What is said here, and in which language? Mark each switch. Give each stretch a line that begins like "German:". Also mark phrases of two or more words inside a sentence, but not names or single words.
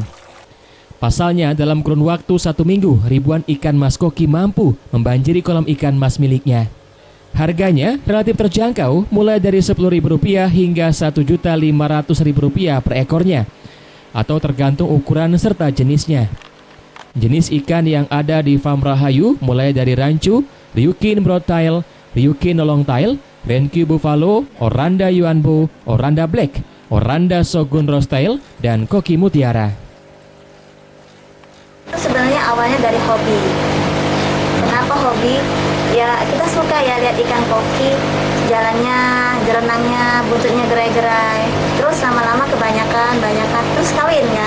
Indonesian: Pasalnya, dalam kurun waktu 1 minggu, ribuan ikan mas koki mampu membanjiri kolam ikan mas miliknya. Harganya relatif terjangkau, mulai dari Rp10.000 hingga Rp1.500.000 per ekornya, atau tergantung ukuran serta jenisnya. Jenis ikan yang ada di farm Rahayu mulai dari rancu, Ryukin Broadtail, Ryukin Longtail, Renku Buffalo, Oranda Yuanbo, Oranda Black, Oranda Shogun Rostail, dan Koki Mutiara. Sebenarnya awalnya dari hobi. Kenapa hobi? Ya kita suka ya lihat ikan koki, jalannya, jerenangnya, buntutnya gerai-gerai. Terus lama-lama kebanyakan, terus kawin kan.